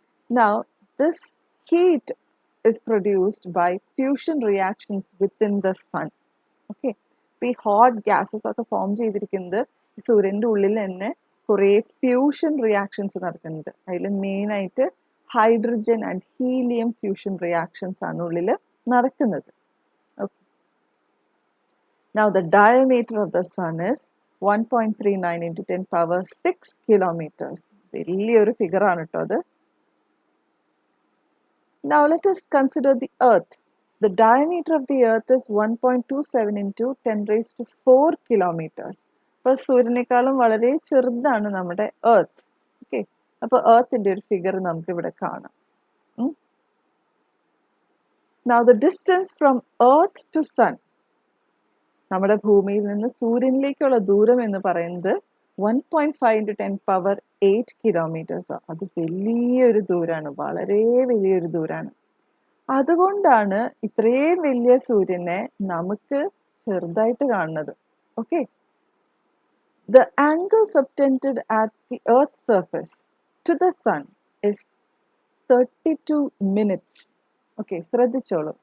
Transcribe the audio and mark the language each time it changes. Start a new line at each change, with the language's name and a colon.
English: Now this heat is produced by fusion reactions within the sun.
Malayalam: Okay, ഈ hot gases ഒക്കെ form ചെയ്തിരിക്കുന്നത് സൂര്യൻ്റെ ഉള്ളിൽ തന്നെ കുറേ ഫ്യൂഷൻ റിയാക്ഷൻസ് നടക്കുന്നുണ്ട്. അതിൽ മെയിനായിട്ട് hydrogen and helium fusion reactions ആണ് ഉള്ളിൽ നടക്കുന്നത്. Okay.
English: Now the diameter of the sun is 1.39 into 10 power 6 kilometers.
Malayalam: വലിയൊരു ഫിഗർ ആണ് കേട്ടോ അത്.
English: Now let us consider the earth. The diameter of the earth is 1.27 into 10 raised to 4 kilometers.
Malayalam: അപ്പോൾ സൂര്യനേക്കാളും വളരെ ചെറുതാണ് നമ്മുടെ എർത്ത്. ഓക്കെ, അപ്പോൾ എർത്തിൻ്റെ ഒരു ഫിഗർ നമുക്ക് ഇവിടെ കാണാം.
English: Now the distance from earth to sun,
Malayalam: നമ്മുടെ ഭൂമിയിൽ നിന്ന് സൂര്യനിലേക്കുള്ള ദൂരം എന്ന് പറയുന്നത് 1.5 into 10 power 8 കിലോമീറ്റേഴ്സ്. അത് വലിയൊരു ദൂരമാണ്, വളരെ വലിയൊരു ദൂരമാണ്. അതുകൊണ്ടാണ് ഇത്രയും വലിയ സൂര്യനെ നമുക്ക് ചെറുതായിട്ട് കാണുന്നത്.
English: Okay, the angle subtended at the earth's surface to the sun is 32 minutes. Okay,
Malayalam: ശ്രദ്ധിച്ചോളൂ.